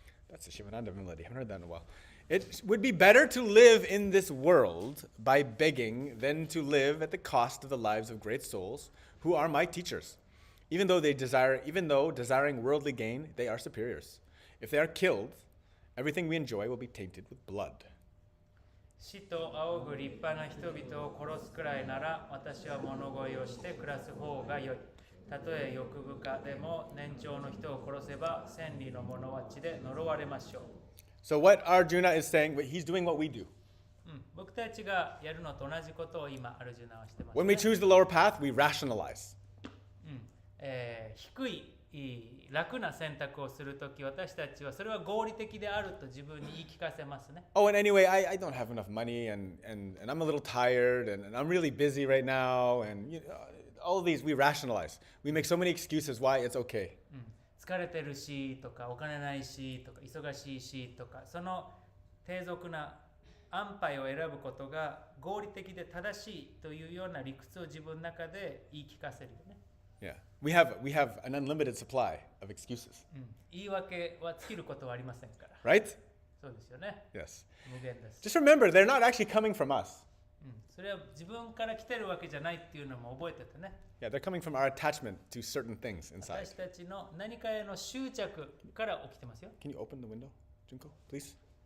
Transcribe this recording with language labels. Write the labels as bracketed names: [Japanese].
[English] That's a Shivananda melody. I haven't heard that in a while. It would be better to live in this world by begging than to live at the cost of the lives of great souls who are my teachers. Even though desiring worldly gain, they are superiors. If they are killed, everything we enjoy will be tainted with blood. [Japanese] 死と仰ぐ立派な人々を殺すくらいなら、私は物乞いをして暮らす方が良い。たとえ欲深でも年長の人を殺せば千里の者は地で呪われましょう。 [English] So what Arjuna is saying, he's doing what we do. [Japanese] 僕たちがやるのと同じことを今アルジュナはしてます、 [English] When we choose the lower path, we rationalize. [Japanese] 低い楽な選択をするとき、私たちはそれは合理的であると自分に言い聞かせますね。 [English] Oh, and anyway, I don't have enough money, and I'm a little tired, and I'm really busy right now, and all of these we rationalize. We make so many excuses why it's okay. [Japanese] 疲れてるしとか、お金ないしとか、忙しいしとか、その低俗な安牌を選ぶことが合理的で正しいというような理屈を自分の中で言い聞かせるよね。 [English] Yeah, we have an unlimited supply of excuses, [Japanese] 言い訳は尽きることはありませんから。 [English] right? [Japanese] そうですよね。 [English] Yes. [Japanese] 無限です。 [English] Just remember, they're not actually coming from us. [Japanese] それは自分から来てるわけじゃないっていうのも覚えててね。 [English] Yeah, they're coming from our attachment to certain things inside. [Japanese] 私たちの何かへの執着から起きてますよ。 [English] Can you open the window, Junko, please?